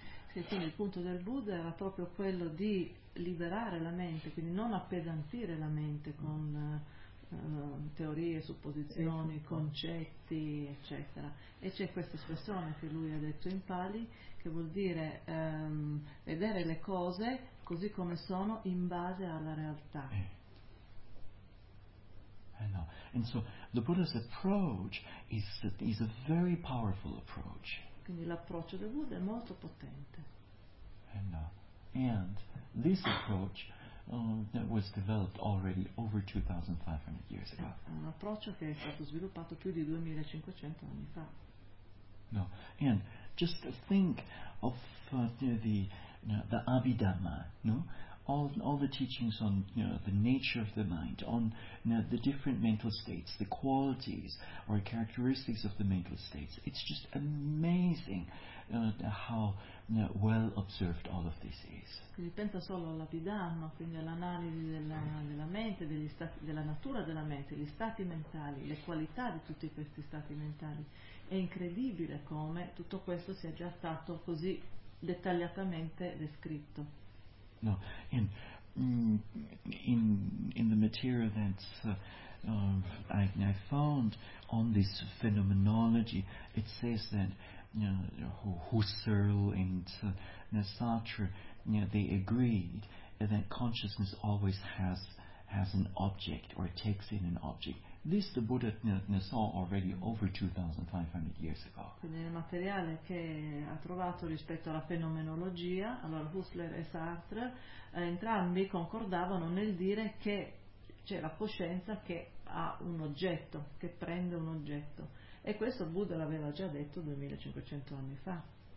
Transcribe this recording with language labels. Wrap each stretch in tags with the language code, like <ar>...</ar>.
<it>Sì, quindi il punto del Buddha era proprio quello di liberare la mente, quindi non appesantire la mente con teorie, supposizioni, concetti, eccetera. E c'è questa espressione che lui ha detto in Pali, che vuol dire vedere le cose così come sono in base alla realtà.</it> <en>And so the Buddha's approach is a very powerful approach.</en> <it>Quindi l'approccio del Buddha è molto potente.</it> <en>And this approach was developed already over 2500 years ago.</en> <it>Un approccio che è stato sviluppato più di 2500 anni fa.</it> <en>No, and just think of the Abhidhamma, no? All the teachings on the nature of the mind, on the different mental states, the qualities or characteristics of the mental states. It's just amazing how well observed all of this is.</en> <it>Quindi pensa solo all'Abhidhamma, quindi all'analisi della mente, degli stati, della natura della mente, gli stati mentali, le qualità di tutti questi stati mentali. È incredibile come tutto questo sia già stato così dettagliatamente descritto.</it> <en>No, in the material that I found on this phenomenology, it says that Husserl and Sartre, they agreed that consciousness always has an object or takes in an object. This the Buddha saw already over 2500 years ago.</en> <it>Quindi nel materiale che ha trovato rispetto alla fenomenologia, allora Husserl e Sartre entrambi concordavano nel dire che c'è la coscienza che ha un oggetto, che prende un oggetto. E questo Buddha l'aveva già detto 2500 anni fa.</it>